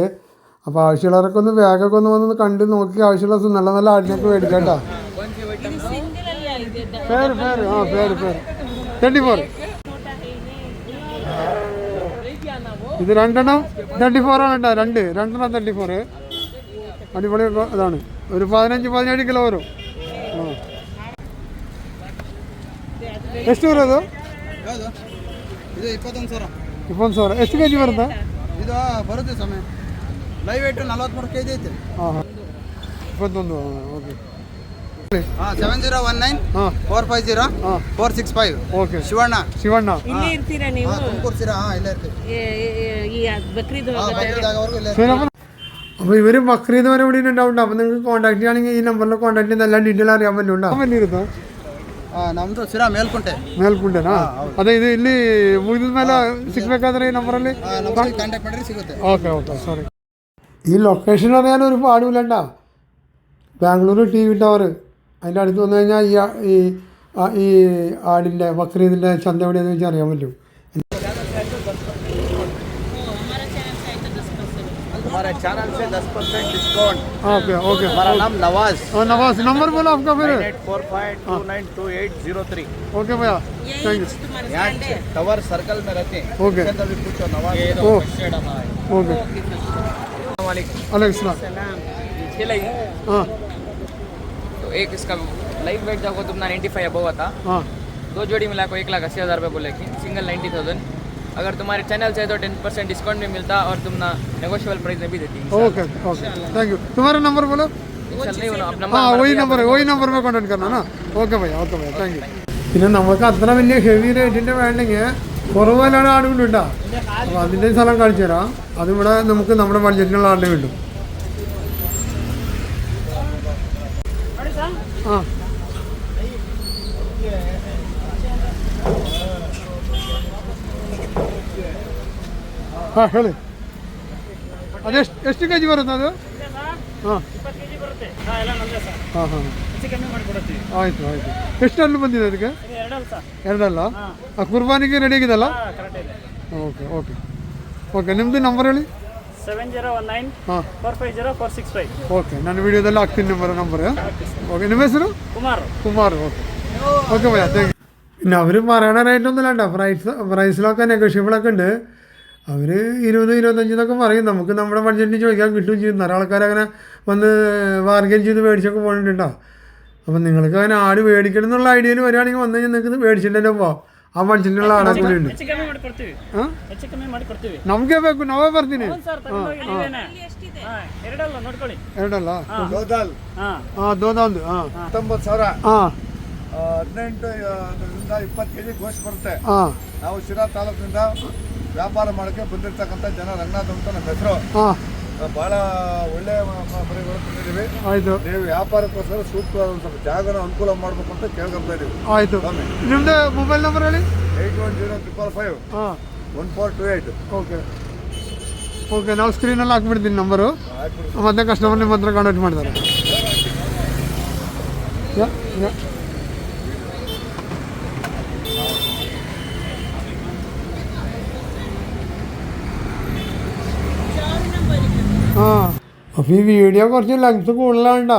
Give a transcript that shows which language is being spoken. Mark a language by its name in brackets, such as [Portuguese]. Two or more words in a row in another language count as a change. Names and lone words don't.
[Malayalam] അപ്പോൾ ആവശ്യമുള്ളവരൊക്കെ ഒന്ന് വേഗമൊക്കെ ഒന്ന് വന്ന് കണ്ട് നോക്കി ആവശ്യമുള്ള നല്ല നല്ല ആടിനൊക്കെ മേടിക്കാം കേട്ടോ. ഫെയർ ഫെയർ 34. ഇത് രണ്ടെണ്ണം 34 ആണ് കേട്ടോ. രണ്ടെണ്ണം 34. അടിപൊളി ഇതാണ്. ഒരു 15-17 കിലോ വരും. [Kannada] ಎಷ್ಟು ಬರೋದು? 21,000. ಎಷ್ಟು ಕೆ ಜಿ ಬರುತ್ತೆ? ಇದು ಬರುತ್ತೆ ಸಮಯ [English] live weight [Kannada] 43 kg ಐತೆ. ಹಾಂ 21. ಓಕೆ 7019 450 465. ಓಕೆ ಶಿವಣ್ಣ ಇಲ್ಲೇ ಇರ್ತೀರಾ ನೀವು? ತುಮಕೂರು ಸಿರಾ. ಇಲ್ಲೇ ಇರ್ತೀವಿ. ಈ ಬಕ್ರೀದ್ [Malayalam] അപ്പോൾ ഇവർ ബക്രീദ് വരെ ഇവിടെ ഉണ്ടാവുന്നുണ്ട്. അപ്പോൾ നിങ്ങൾക്ക് കോൺടാക്ട് ചെയ്യുകയാണെങ്കിൽ ഈ നമ്പറിൽ കോൺടാക്ട് ചെയ്ത് എല്ലാ ഡീറ്റെയിൽ അറിയാൻ പറ്റുന്നുണ്ട്. [Kannada] ಬಂದಿರುತ್ತಾ? ನಮ್ಮದು ಸಿರಾ ಮೇಲ್ಕುಂಟೆನಾ? ಅದೇ ಇದು ಇಲ್ಲಿ ಮುಗಿದ ಮೇಲೆ ಸಿಗಬೇಕಾದ್ರೆ ಈ ನಂಬರಲ್ಲಿ ಕಾಂಟ್ಯಾಕ್ಟ್ ಮಾಡಿದ್ರೆ ಸಿಗುತ್ತೆ. [Malayalam] ഓക്കെ സോറി. ഈ ലൊക്കേഷൻ അറിയാൻ ഒരു പാടുമില്ല. ബാംഗ്ലൂർ TV ടവർ അതിൻ്റെ അടുത്ത് വന്നു കഴിഞ്ഞാൽ ഈ ആടിൻ്റെ ബക്രീദിൻ്റെ ചന്ത എവിടെയെന്ന് വെച്ചാൽ അറിയാൻ പറ്റും. [Hindi] हमारा चैनल से 10% डिस्काउंट। [English] OK OK. [Hindi] हमारा नाम नवाज। नवाज, नंबर बोलो आपका फिर। 9845292803। ओके भैया, [English] thank you. [Hindi] तुम्हारा यहाँ स्टैंड है। टावर सर्कल में रहते हैं। ओके। इसके अंदर भी पूछो नवाज। ओ ओके। अलैक्म सलाम। हाँ तो एक इसका [English] live weight [Hindi] जाओ तुमने 95 अबव था। हाँ 2 जोड़ी मिला को 1,80,000 रुपये बोले कि सिंगल 90,000। अगर तुम्हारे चैनल से तो 10% डिस्काउंट भी मिलता और तुमना [English] negotiable price [Hindi] में भी देती। [English] OK OK, thank you. [Hindi] तुम्हारा नंबर बोलो। नहीं होना अब हाँ वही नंबर है, वही नंबर में കോൺടാക്ട് करना ना। [English] OK bhaiya, OK bhaiya, thank you. [Malayalam] പിന്നെ നമുക്ക് അത്ര വലിയ ഹെവി റേറ്റിൻ്റെ വേണ്ടെങ്കിൽ കുറവിലാണ് ആടുകൊണ്ട് കിട്ടുക. അപ്പോൾ അതിൻ്റെ സ്ഥലം കാണിച്ചു തരാം. അതിവിടെ നമുക്ക് നമ്മുടെ ബഡ്ജറ്റിനുള്ള ആടിനെ കിട്ടും. [Kannada] ആ ಹಾಂ ಹೇಳಿ. ಅದೆಷ್ಟು ಕೆ ಜಿ ಬರುತ್ತೆ ಅದು? ಹಾಂ ಹಾಂ ಹಾಂ ಆಯಿತು ಆಯಿತು. ಎಷ್ಟು ಹಲ್ಲು ಬಂದಿದೆ ಅದಕ್ಕೆ? ಎರಡಲ್ಲ. ಕುರ್ಬಾನಿಗೆ ರೆಡಿ ಆಗಿದೆಲ್ಲ? ಓಕೆ ಓಕೆ ಓಕೆ. ನಿಮ್ಮದು ನಂಬರ್ ಹೇಳಿ. 7019 ಹಾಂ 450 465. ಓಕೆ, ನಾನು ವಿಡಿಯೋದಲ್ಲಿ ಹಾಕ್ತೀನಿ ನಂಬರ್. ഓക്കെ, ನಿಮ್ಮ ಹೆಸರು? [English] കുമാർ. OK OK bhaiya, thank you. [Malayalam] പിന്നെ അവർ പറയണ റേറ്റൊന്നുമില്ല കേട്ടോ. പ്രൈസിലൊക്കെ നെഗോഷ്യബിളൊക്കെ ഉണ്ട്. അവർ 20-25 എന്നൊക്കെ പറയും. നമുക്ക് നമ്മുടെ ബഡ്ജറ്റിന് ചോദിക്കാൻ കിട്ടുകയും ചെയ്യും. ധാരാളം ആൾക്കാരങ്ങനെ വന്ന് ബാർഗൈൻ ചെയ്ത് മേടിച്ചൊക്കെ പോകുന്നുണ്ട് കേട്ടോ. അപ്പം നിങ്ങൾക്ക് അങ്ങനെ ആട് മേടിക്കണം എന്നുള്ള ഐഡിയയിൽ വരികയാണെങ്കിൽ വന്നു കഴിഞ്ഞാൽ നിങ്ങൾക്ക് മേടിച്ചിട്ട് തന്നെ പോവാം. [Kannada] ಆ ಬಡ್ಜೆಟ್ನೆಲ್ಲ ಆಡ ಕೂಡ ಉಂಟು. ನಮಗೆ ಬೇಕು, ನಾವೇ ಬರ್ತೀನಿ. ಎರಡಲ್ಲ? ದೋದಲ್ ಹಾಂ ದೋದಲ್ದು. ಹಾಂ 19,000. ಹಾಂ 18ರಿಂದ 20 kg ಗೋಶ್ ಬರುತ್ತೆ. ಹಾಂ ನಾವು ಶಿರಾ ತಾಲೂಕಿನಿಂದ ವ್ಯಾಪಾರ ಮಾಡೋಕ್ಕೆ ಬಂದಿರ್ತಕ್ಕಂಥ ಜನ ರಂಗನಾಥ್ ಅಂತ ನಮ್ಮ ಹೆಸರು. ಹಾಂ ಭಾಳ ಒಳ್ಳೆಯ ಮರಿಗಳು ತಂದಿದ್ದೀವಿ. ಆಯಿತು. ನೀವು ವ್ಯಾಪಾರಕ್ಕೋಸ್ಕರ ಸೂಕ್ತವಾದ ಒಂದು ಸ್ವಲ್ಪ ಜಾಗನ ಅನುಕೂಲ ಮಾಡಬೇಕು ಅಂತ ಕೇಳ್ಕೊಳ್ತಾ ಇದ್ದೀವಿ. ಆಯಿತು. ನಿಮ್ಮದು ಮೊಬೈಲ್ ನಂಬರ್ ಹೇಳಿ. 810555 ಹಾಂ 1428. ಓಕೆ ಓಕೆ, ನಾವು ಸ್ಕ್ರೀನಲ್ಲಿ ಹಾಕ್ಬಿಡ್ತೀನಿ ನಂಬರು. ಮತ್ತೆ ಕಸ್ಟಮರ್ ನಿಮ್ಮ ಹತ್ರ ಕಾಂಟ್ಯಾಕ್ಟ್ ಮಾಡ್ತಾರೆ. [Malayalam] ആ അപ്പോൾ ഈ വീഡിയോ കുറച്ച് ലെങ്ത്ത് കൂടുതലാണ് കേട്ടോ.